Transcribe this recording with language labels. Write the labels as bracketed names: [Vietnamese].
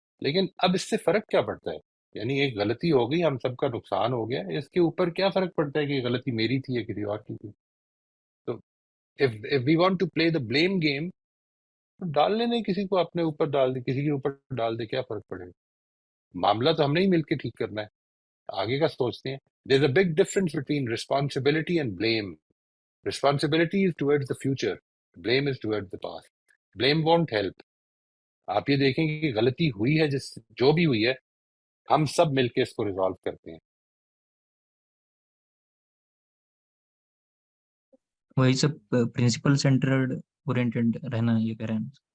[Urdu] لیکن اب اس سے فرق کیا پڑتا ہے؟ یعنی ایک غلطی ہو گئی، ہم سب کا نقصان ہو گیا، اس کے اوپر کیا فرق پڑتا ہے کہ یہ غلطی میری تھی یا کسی اور کی تھی؟ تو [English] if we want to play the blame game، [Urdu] تو ڈال لینے کسی کو اپنے اوپر ڈال دے، کسی کے اوپر ڈال دے، کیا فرق پڑے گا؟ معاملہ تو ہم نے ہی مل کے ٹھیک کرنا ہے، آگے کا سوچتے ہیں. [English] There is a big difference between responsibility and blame. Responsibility is towards the future. Blame is towards the past. Blame won't help. [Urdu] آپ یہ دیکھیں کہ غلطی ہوئی ہے، جو بھی ہوئی ہے، ہم سب مل کے اس کو ریزالو کرتے ہیں. وہی سب پرنسپل سینٹرڈ اورینٹڈ رہنا یہ کہہ رہے ہیں.